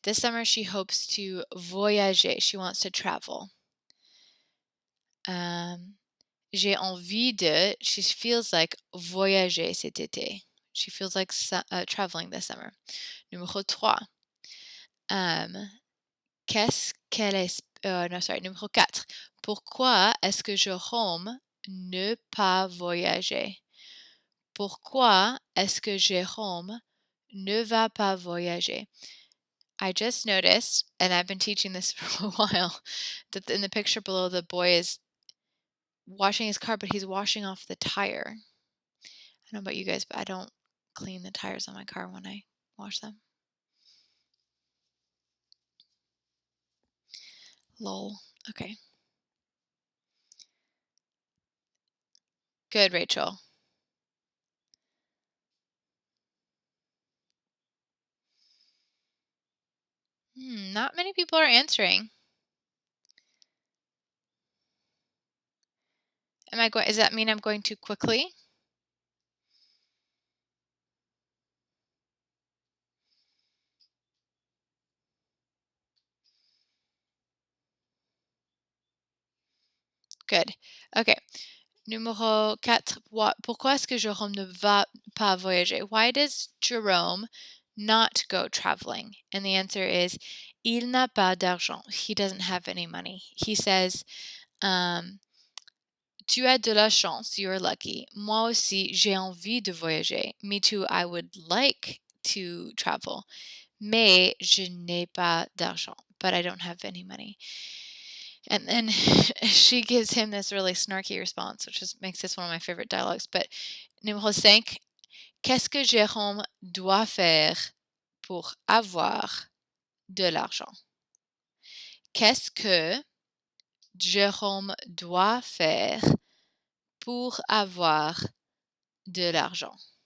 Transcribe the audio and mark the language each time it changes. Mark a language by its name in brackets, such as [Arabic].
[English] This summer she hopes to voyager. She wants to travel. [French] J'ai envie de, [English] she feels like [French] voyager cet été. [English] She feels like traveling this summer. [French] Numéro 3. Qu'est-ce qu'elle est... non, sorry, numéro 4. Pourquoi est-ce que Jérôme ne pas voyager? Pourquoi est-ce que Jérôme ne va pas voyager? [English] I just noticed, and I've been teaching this for a while, that in the picture below, the boy is washing his car, but he's washing off the tire. I don't know about you guys, but I don't clean the tires on my car when I wash them. Lol. Okay. Good, Rachel. Not many people are answering. Does that mean I'm going too quickly? Good. Okay. Numéro 4. [French] Pourquoi est-ce que Jérôme ne va pas voyager? [English] Why does Jerome not go traveling? And the answer is, [French] il n'a pas d'argent. [English] He doesn't have any money. He says, [French] tu as de la chance. [English] You're lucky. [French] Moi aussi, j'ai envie de voyager. [English] Me too, I would like to travel. [French] Mais je n'ai pas d'argent. [English] But I don't have any money. And then she gives him this really snarky response, which makes this one of my favorite dialogues. [French] But numéro 5, qu'est-ce que Jérôme doit faire pour avoir de l'argent? Qu'est-ce que Jérôme doit faire pour avoir de l'argent?